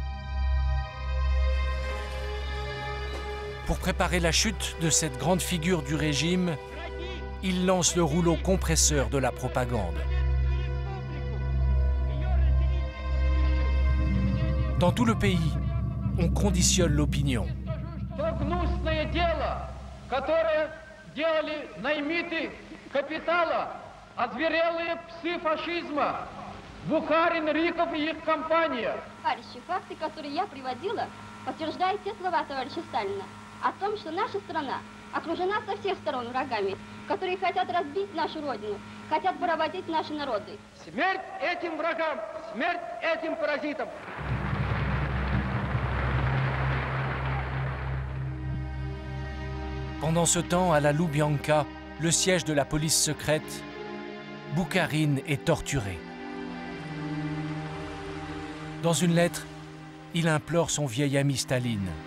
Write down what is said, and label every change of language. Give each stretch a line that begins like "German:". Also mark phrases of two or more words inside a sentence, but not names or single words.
French: Pour préparer la chute de cette grande figure du régime, il lance le rouleau compresseur de la propagande. Dans tout le pays, on conditionne l'opinion.
Russian: гнусное дело, которое делали наймиты капитала, озверелые псы фашизма, Бухарин, Риков и их компания. Товарищи, факты, которые я приводила, подтверждают те слова товарища Сталина о том, что наша страна окружена со всех сторон врагами, которые хотят разбить нашу родину, хотят поработить наши народы. Смерть этим врагам, смерть этим паразитам.
French: Pendant ce temps, à la Loubianka, le siège de la police secrète, Boukharine est torturé. Dans une lettre, il implore son vieil ami Staline.